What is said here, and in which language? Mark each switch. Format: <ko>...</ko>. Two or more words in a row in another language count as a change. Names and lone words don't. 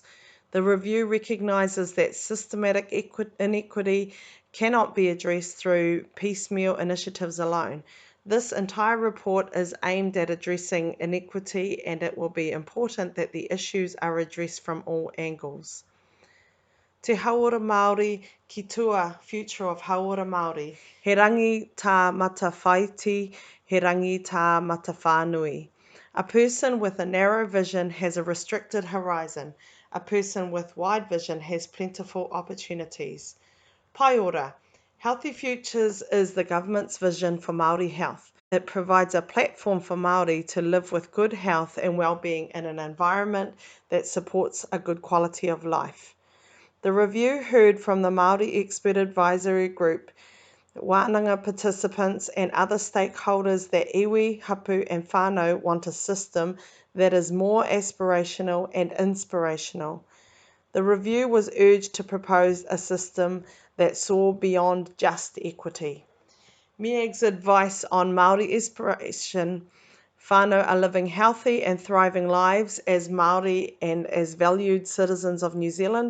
<en>The review recognises that systematic inequity cannot be addressed through piecemeal initiatives alone. This entire report is aimed at addressing inequity, and it will be important that the issues are addressed from all angles.</en> <mi>Te Hauora Māori ki tua</mi> <en>future of</en> <mi>Hauora Māori. He rangi tā mata whaiti, he rangi tā mata whānui.</mi> <en>A person with a narrow vision has a restricted horizon. A person with wide vision has plentiful opportunities.</en> <mi>Pai ora.</mi> <en>Healthy Futures is the government's vision for Māori health. It provides a platform for Māori to live with good health and well-being in an environment that supports a good quality of life. The review heard from the Māori Expert Advisory Group, wānanga participants and other stakeholders that iwi, hapu and whānau want a system that is more aspirational and inspirational. The review was urged to propose a system that saw beyond just equity. MEAG's advice on Māori aspiration: whānau are living healthy and thriving lives as Māori and as valued citizens of New Zealand.</en>